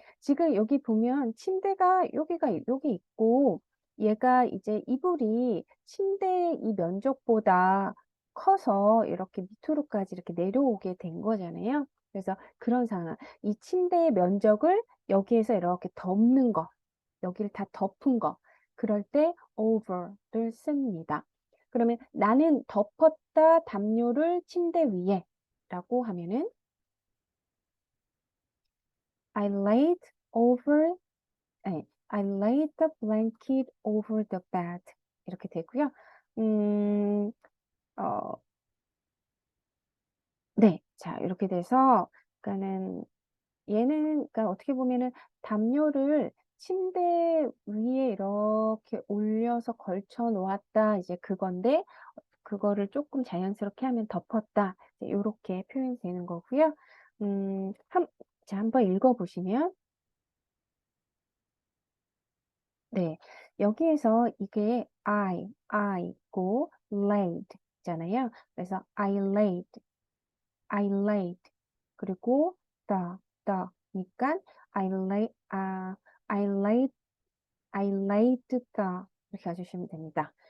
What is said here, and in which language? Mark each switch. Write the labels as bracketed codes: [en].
[ko] 지금 여기 보면 침대가 여기 있고 얘가 이제 이불이 침대의 이 면적보다 커서 이렇게 밑으로까지 이렇게 내려오게 된 거잖아요. 그래서 그런 상황. 이 침대의 면적을 여기에서 이렇게 덮는 거, 여기를 다 덮은 거. 그럴 때 over를 씁니다. 그러면 나는 덮었다 담요를 침대 위에 라고 하면은 [en] I laid over, [ko] 아니, [en] I laid the blanket over the bed. [ko] 이렇게 되고요. 어, 네. 자, 이렇게 돼서, 그러니까는 얘는, 그러니까 어떻게 보면은 담요를 침대 위에 이렇게 올려서 걸쳐 놓았다. 이제 그건데, 그거를 조금 자연스럽게 하면 덮었다. 이렇게 표현이 되는 거고요. 자, 한번 읽어보시면, 네. 여기에서 이게 I, laid 있잖아요. 그래서 [en] I laid. 그리고 the, I lay, I laid, I laid the [ko] 이렇게 해주시면 됩니다.